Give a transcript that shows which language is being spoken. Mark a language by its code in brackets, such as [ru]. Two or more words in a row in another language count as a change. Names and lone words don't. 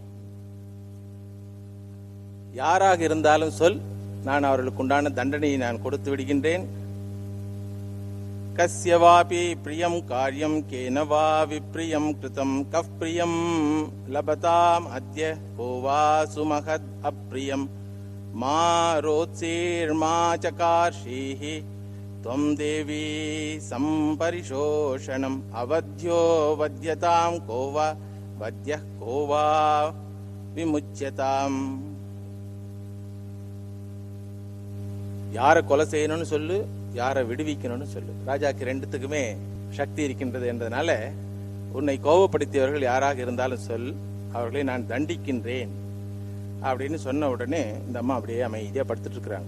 [ta] யாராக இருந்தாலும் சொல், நான் அவர்களுக்கு உண்டான தண்டனையை நான் கொடுத்து விடுகின்றேன். [sa] कस्यवापि प्रियं कार्यं केनवा विप्रियं कृतम् कः प्रियं लभताम् अद्य कोवा सुमहत् अप्रियम् मा रोत्सीर् मा चकार्षीः त्वं देवी संपरिशोषणम् अवध्यो वध्यतां को वा वध्यः को वा विमुच्यताम्. [ta] யாரை கொலை செய்யணும்னு சொல்லு, யாரை விடுவிக்கணும்னு சொல்லு. ராஜாக்கு ரெண்டுத்துக்குமே சக்தி இருக்கின்றது என்றதுனால உன்னை கோபப்படுத்தியவர்கள் யாராக இருந்தாலும் சொல், அவர்களை நான் தண்டிக்கின்றேன் அப்படின்னு சொன்ன உடனே இந்த அம்மா அப்படியே அமைதியா படுத்துட்டு இருக்கிறாங்க.